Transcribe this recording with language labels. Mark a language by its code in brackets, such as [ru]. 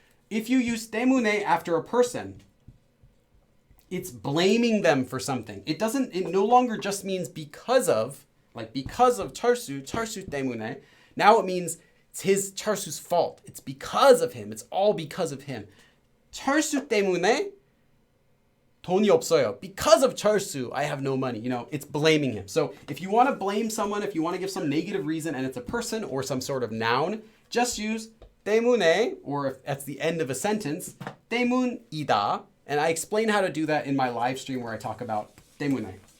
[en] If you use temune after a person, it's blaming them for something. It no longer just means because of charsu temune. Now it means it's his Charsu's fault. It's because of him. It's all because of him. [ko] 철수 때문에 돈이 없어요. [en] Because of 철수, I have no money. You know, it's blaming him. So if you want to blame someone, if you want to give some negative reason and it's a person or some sort of noun, just use 때문에, or if that's the end of a sentence, 때문이다. And I explain how to do that in my live stream where I talk about 때문에.